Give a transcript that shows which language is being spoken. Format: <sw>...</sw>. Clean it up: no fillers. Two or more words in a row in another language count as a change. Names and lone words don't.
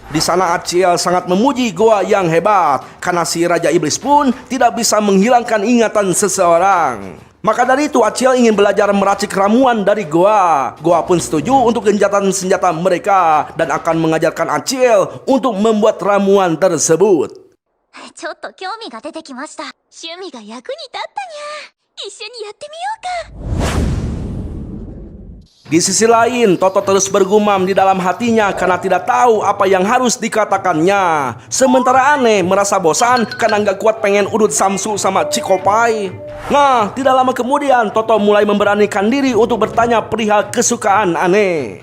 <id>Di sana Achiel sangat memuji Goa yang hebat karena si Raja Iblis pun tidak bisa menghilangkan ingatan seseorang. Maka dari itu Achiel ingin belajar meracik ramuan dari Goa. Goa pun setuju untuk gencatan senjata mereka dan akan mengajarkan Achiel untuk membuat ramuan tersebut.</id> <ja>ちょっと興味が出てきました。趣味が役に立ったにゃ。一緒にやってみようか。</ja> <id>Di sisi lain, Toto terus bergumam di dalam hatinya karena tidak tahu apa yang harus dikatakannya. Sementara Anne merasa bosan karena nggak kuat pengen urut samsu sama Cikopai. Nah, tidak lama kemudian Toto mulai memberanikan diri untuk bertanya perihal kesukaan Anne.</id>